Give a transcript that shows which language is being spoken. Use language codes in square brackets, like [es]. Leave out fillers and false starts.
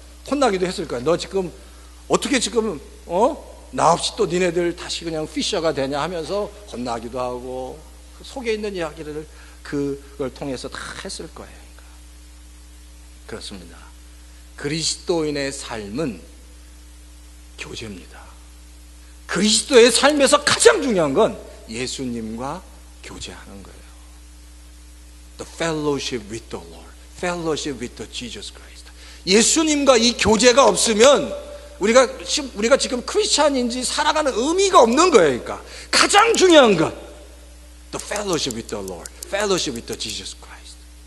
[ko] 혼나기도 했을 거예요. 너 지금 어떻게 지금 나 없이 또 니네들 다시 그냥 피셔가 되냐 하면서 혼나기도 하고 그 속에 있는 이야기를 그걸 통해서 다 했을 거예요. 그렇습니다. 그리스도인의 삶은 교제입니다. 그리스도의 삶에서 가장 중요한 건 예수님과 교제하는 거예요. [en] The fellowship with the Lord, fellowship with the Jesus Christ. [ko] 예수님과 이 교제가 없으면 우리가 지금 크리스찬인지 살아가는 의미가 없는 거예요. 그러니까 가장 중요한 것, [en] the fellowship with the Lord, fellowship with the Jesus Christ.